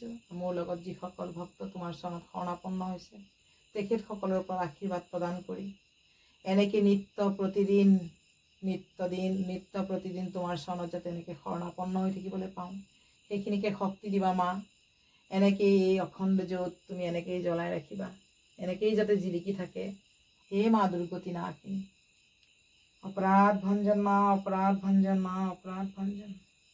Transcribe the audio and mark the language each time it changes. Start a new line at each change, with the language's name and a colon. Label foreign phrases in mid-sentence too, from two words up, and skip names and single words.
Assamese: মোৰ লগত যিসকল ভক্ত তোমাৰ চৰণত শৰণাপন্ন হৈছে তেখেতসকলৰ পৰা আশীৰ্বাদ প্ৰদান কৰি এনেকৈ নিত্য প্ৰতিদিন তোমাৰ চৰণত যাতে এনেকৈ শৰণাপন্ন হৈ থাকিবলৈ পাওঁ সেইখিনিকে শক্তি দিবা মা। এনেকৈ এই অখণ্ড জ্যোত তুমি এনেকৈ জ্বলাই ৰাখিবা এনেকৈ যাতে জিলিকি থাকে হে মা দুৰ্গতি নাশিনী।
Hindi: अपराध भंजन माँ अपराध भंजन माँ अपराध भंजन।